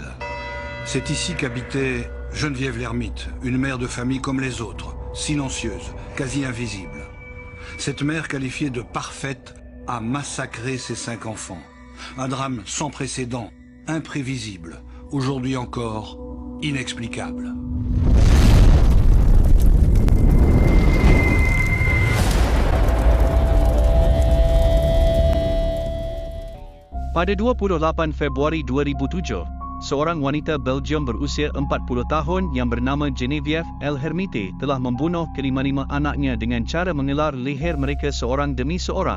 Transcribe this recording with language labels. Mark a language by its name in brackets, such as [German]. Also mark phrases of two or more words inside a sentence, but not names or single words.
[French] C'est ici qu'habitait Geneviève l'ermite, une mère de famille comme les autres, silencieuse, quasi invisible. Cette mère qualifiée de parfaite a massacré ses 5 enfants. Un drame sans précédent, imprévisible, aujourd'hui encore inexplicable. [Malay] Pada 28 Februari 2007, seorang wanita Belgium berusia 40 tahun yang bernama Geneviève l'ermite telah membunuh kelima-lima anaknya dengan cara mengelar leher mereka seorang demi seorang.